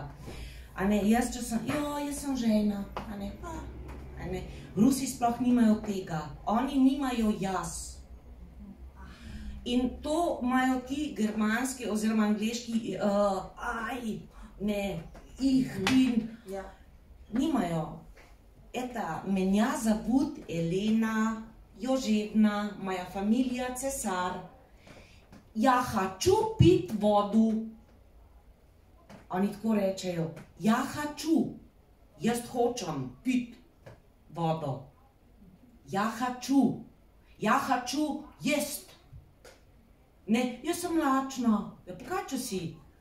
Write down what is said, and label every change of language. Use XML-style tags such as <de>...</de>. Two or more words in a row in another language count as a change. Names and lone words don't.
<sl>A ne, jaz sem žena, a ne, Rusi sploh nimajo tega, oni nimajo jaz. In to imajo ti germanski oziroma angleški, nimajo.</sl> <ru>Это меня зовут Елена Йожевна, моя фамилия Цесар. Я хочу пить воду.</ru> <sl>Oni tako rečejo,</sl> <ru>я хочу,</ru> <sl>jaz hočem pit vodo.</sl> <ru>Я хочу есть.</ru> <sl>Ne, jaz sem lačna. Ja, pa kaj če si?</sl>